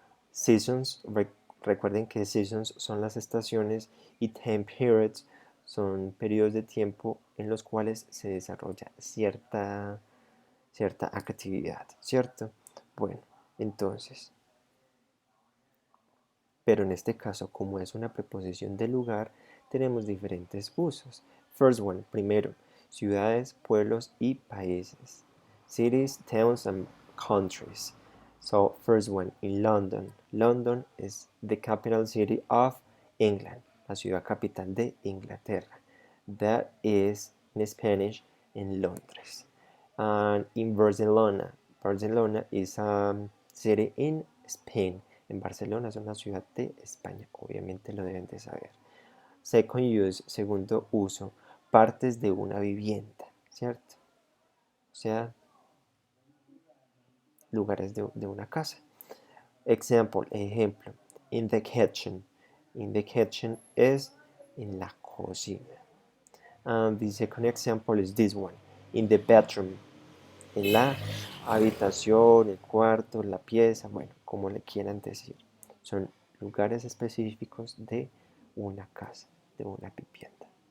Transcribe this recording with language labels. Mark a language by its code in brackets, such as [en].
[es] Seasons, recuerden que seasons son las estaciones y time periods son periodos de tiempo en los cuales se desarrolla cierta actividad, ¿cierto? Bueno, entonces, pero en este caso, como es una preposición de lugar, tenemos diferentes usos. [en] First one, [es] primero, ciudades, pueblos y países. [en] Cities, towns and countries. So, first one, in London. London is the capital city of England, [es] la ciudad capital de Inglaterra. [en] That is, in Spanish, in Londres. And in Barcelona, Barcelona is a city in Spain. [es] En Barcelona es una ciudad de España, obviamente lo deben de saber. [en] Second use, [es] segundo uso, partes de una vivienda, ¿cierto? O sea, lugares de una casa. [en] Example, ejemplo, in the kitchen. In the kitchen [es] es en la cocina. [en] And the second example is this one, in the bedroom. [es] En la habitación, el cuarto, la pieza, bueno, como le quieran decir. Son lugares específicos de una casa, de una vivienda.